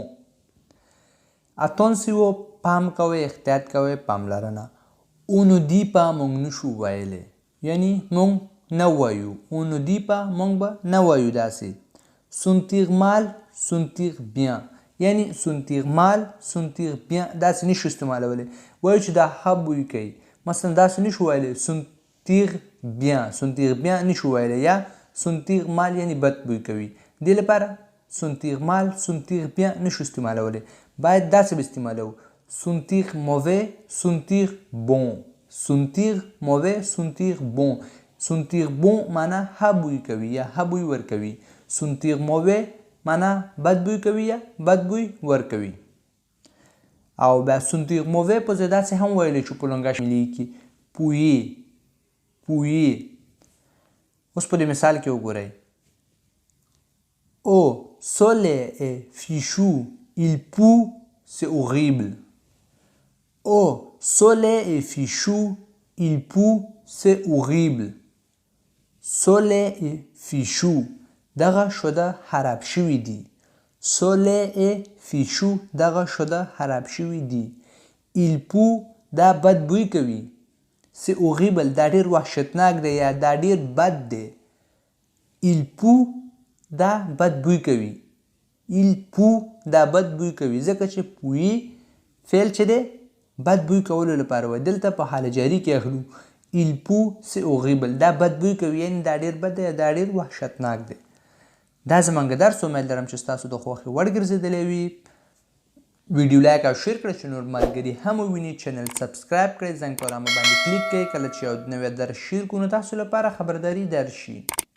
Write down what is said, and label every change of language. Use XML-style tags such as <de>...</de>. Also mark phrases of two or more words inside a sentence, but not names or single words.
<fr>Attention,</fr> <ps>پام کوئ احتیاط کوئ پاملرنه.</ps> <fr>On ne dit pas</fr> <ps>مونږ نشو ویلی یعنی مونږ نه وایو.</ps> <fr>On ne dit pas</fr> <ps>مونږ به نه وایو داسې.</ps> <fr>Sentir mal, sentir bien یعنی sentir mal, sentir bien</fr> <ps>داسې نشو استعمالولی. وایو چې دا ښه بوی کوي مثلا داسې نشو ویلی</ps> <fr>sentir bien</fr> <ps>نشو ویلی یا</ps> <fr>sentir mal</fr> <ps>یعنی بد بوی کوي. دې لپاره</ps> <fr>sentir mal, sentir bien</fr> <ps>نشو استعمالولی. باید داسې به استعمالو</ps> <fr>sentir mauvais, sentir bon. sentir mauvais, sentir bon. sentir bon</fr> <ps>معنا ښه بوی کوي یا ښه بوی ورکوي.</ps> <fr>sentir mauvais</fr> <ps>معنا بد بوی کوي یا بد بوی ورکوي. او بیا</ps> <fr>sentir mauvais</fr> <ps>په ځای داسې هم ویلی چې په لنګاش ملي کې پویي. اوس په دې مثال کې وګورئ.</ps> <fr>Oh, soleil est fichu, il pue, c'est horrible. Oh, soleil est fichu, il pue, c'est horrible. soleil est fichu</fr> <ps>دغه شده خراب شوي دي.</ps> <fr>soleil est fichu</fr> <ps>دغه شده خراب شوي دي.</ps> <fr>il pue</fr> <ps>دا بد بوی کوي.</ps> <fr>c'est horrible</fr> <ps>دا ډیر وحشتناک دی یا دا ډیر بد دی.</ps> <fr>il pue</fr> <ps>دا بد بوی کوي.</ps> <fr>il pue</fr> <ps>دا بد بوی کوي ځکه چې پویي فعل چې دی بد بوی کولو لپاره وایي. دلته په حال جاري کې اخلو.</ps> <fr>il pue c'est horrible</fr> <ps>دا بد بوی کوي یعنی دا ډیر بد دی دا ډیر وحشتناک دی. دا زمونږ درس امید لرم چې ستاسو د خوښې وړ ګرځېدلی وي. ویډیو لایک او شیر کړئ چې نور ملګري هم وویني. چینل سبسکرایب کړئ، زنګ په علامه باندې کلیک کړئ. کله چې یو نوی درس شیر کړو نو تاسو لپاره خبرداری درشي.</ps>